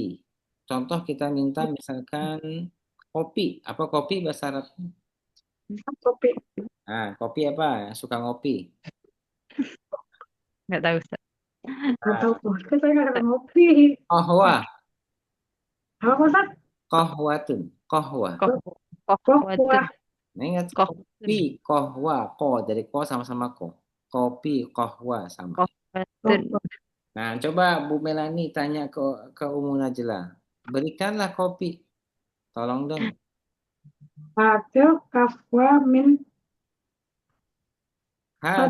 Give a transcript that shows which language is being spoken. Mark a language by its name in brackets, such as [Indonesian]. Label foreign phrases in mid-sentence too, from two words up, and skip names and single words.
[Indonesian] Contoh kita minta misalkan kopi. Apa kopi bahasa Arab? Kopi. Nah, kopi apa? Suka ngopi. Nggak tahu, Ustaz. Nggak tahu Nah, tuh. Kan saya nggak ada ngopi. kohwa, Apa Ustaz? [Arabic] قهوةٌ، قهوة. Koh, Kok [Indonesian] kohwatun, kuah. Nah, ingat kohwatun, kopi, kohwa, ko dari ko sama-sama ko. Kopi, kohwa sama. kohwatun. Kok Nah, coba Bu Melani tanya ke Umu Najla. Berikanlah kopi. Tolong dong. [Arabic] هات القهوة من [Indonesian] Hat,